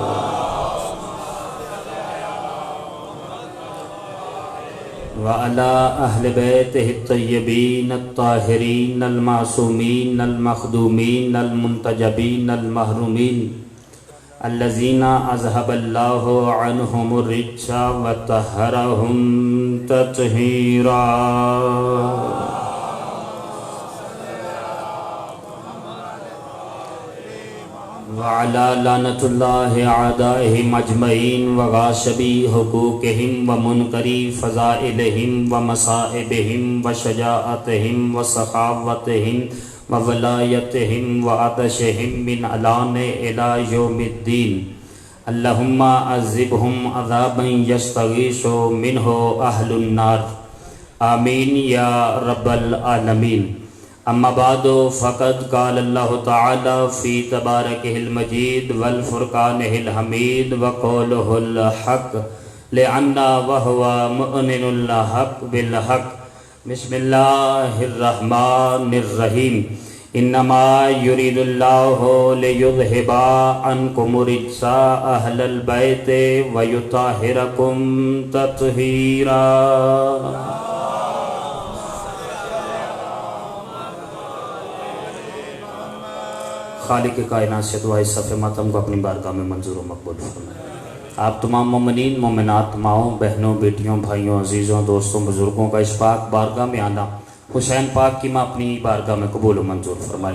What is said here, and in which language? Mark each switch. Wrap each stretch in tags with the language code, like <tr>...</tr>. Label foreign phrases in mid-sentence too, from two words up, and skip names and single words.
<ar>وعلى أهل بيته الطيبين الطاهرين المعصومين المخدومين المنتجبين المحرومين الذين أذهب الله عنهم الرجس وطهرهم تطهيرا. وعلى لعنة الله أعدائهم أجمعين وغاصبي حقوقهم و ومنكري فضائلهم ومصائبهم وشجاعتهم وسخاوتهم وولايتهم وعطشهم من الآن إلى يوم الدين اللهم عذبهم عذابا يستغيث منه أهل النار آمين يا رب العالمين. أما بعد فقد قال الله تعالى في تباركه المجيد وفرقانه الحميد وقوله الحق لأن وهو معين الحق بالحق. بسم الله الرحمن الرحيم إنما يريد الله ليذهب عنكم الرجس أهل البيت ويطهركم تطهيرا.</ar> <ur>خالق کائنات سے دعا اس صف ماتم کو اپنی بارگاہ میں منظور و مقبول فرمائے. آپ تمام مومنین مومنات ماؤں بہنوں بیٹیوں بھائیوں عزیزوں دوستوں بزرگوں کا اس پاک بارگاہ میں آنا حسین پاک کی ماں اپنی بارگاہ میں قبول و منظور فرمائے.</ur>